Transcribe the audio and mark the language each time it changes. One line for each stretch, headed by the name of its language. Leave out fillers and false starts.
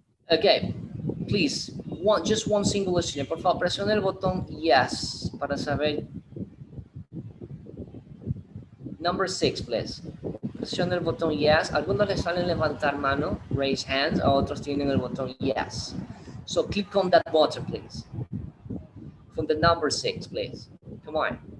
English: Okay, please, just one single student.
Spanish: Por favor, presione el botón yes para saber.
English: Number 6, please.
Spanish: Presiona el botón yes. Algunos les salen levantar mano,
English: raise hands,
Spanish: a otros tienen el botón yes.
English: So click on that button, please. From the number 6, please. Come on.